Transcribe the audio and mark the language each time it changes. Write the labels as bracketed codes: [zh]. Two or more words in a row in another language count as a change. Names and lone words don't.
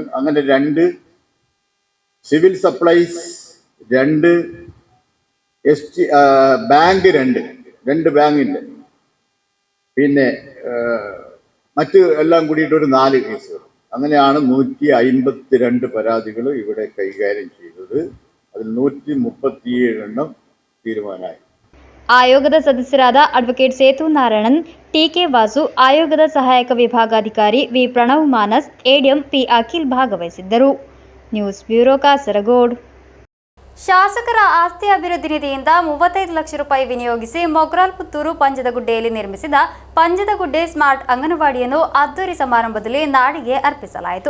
[ml] അങ്ങനെ 2 സിവിൽ സപ്ലൈസ്, 2 ബാങ്ക്, 2 ബാങ്കിന്റെ, പിന്നെ മറ്റ് എല്ലാം കൂടിയിട്ട് ഒരു 4 കേസുകൾ. അങ്ങനെയാണ് 152 പരാതികൾ ഇവിടെ കൈകാര്യം ചെയ്തത്. അതിൽ 137 എണ്ണം തീരുമാനമായി. [kn] ಆಯೋಗದ ಸದಸ್ಯರಾದ ಅಡ್ವೊಕೇಟ್ ಸೇತು ನಾರಾಯಣನ್, ಟಿ.ಕೆ. ವಾಸು, ಆಯೋಗದ ಸಹಾಯಕ ವಿಭಾಗಾಧಿಕಾರಿ ವಿ. ಪ್ರಣವ್ ಮಾನಸ್, ಎಡಿಎಂ ಪಿ. ಅಖಿಲ್ ಭಾಗವಹಿಸಿದ್ದರು. [en] News Bureau, [kn] ಕಾಸರಗೋಡು. ಶಾಸಕರ ಆಸ್ತಿ ಅಭಿವೃದ್ಧಿ ನಿಧಿಯಿಂದ 35 ಲಕ್ಷ ರೂಪಾಯಿ ವಿನಿಯೋಗಿಸಿ ಮೊಗ್ರಾಲ್ ಪುತ್ತೂರು ಪಂಜದಗುಡ್ಡೆಯಲ್ಲಿ ನಿರ್ಮಿಸಿದ ಪಂಜದಗುಡ್ಡೆ ಸ್ಮಾರ್ಟ್ ಅಂಗನವಾಡಿಯನ್ನು ಅದ್ದೂರಿ ಸಮಾರಂಭದಲ್ಲಿ ನಾಡಿಗೆ ಅರ್ಪಿಸಲಾಯಿತು.